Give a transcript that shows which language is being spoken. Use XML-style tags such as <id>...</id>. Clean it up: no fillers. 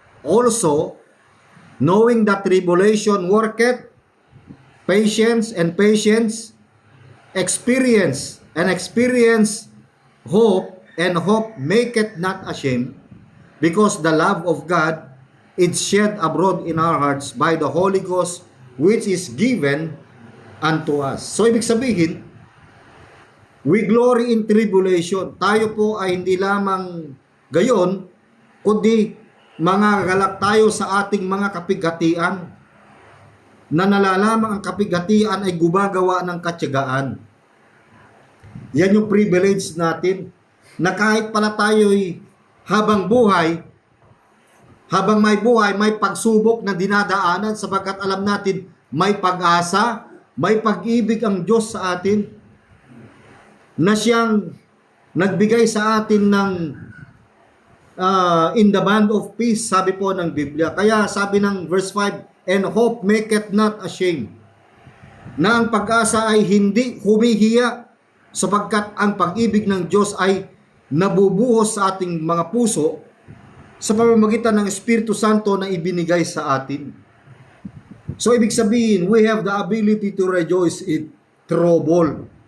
<en>Also, knowing that tribulation worketh patience, and patience experience, and experience hope maketh not ashamed, because the love of God is shed abroad in our hearts by the Holy Ghost, which is given unto us. So</en> <tl>ibig sabihin,</tl> <en>we glory in tribulation.</en> <tl>Tayo po ay hindi lamang gayon, kundi mangagalak tayo sa ating mga kapigatian, na nalalaman ang kapigatian ay gumagawa ng katyagaan. Yan yung privilege natin, na kahit pala tayo'y habang may buhay, may pagsubok na dinadaanan, sapagkat alam natin may pag-asa, may pag-ibig ang Diyos sa atin, na siyang nagbigay sa atin ng</tl> <en>in the band of peace,</en> <tl>sabi po ng Biblia. Kaya sabi ng verse 5,</tl> <en>and hope maketh not ashamed,</en> <tl>na ang pag-asa ay hindi humihiya, sapagkat ang pag-ibig ng Diyos ay nabubuhos sa ating mga puso sa pamamagitan ng Espiritu Santo na ibinigay sa atin.</tl> <en>So</en> <tl>ibig sabihin,</tl> <en>we have the ability to rejoice in trouble.</en>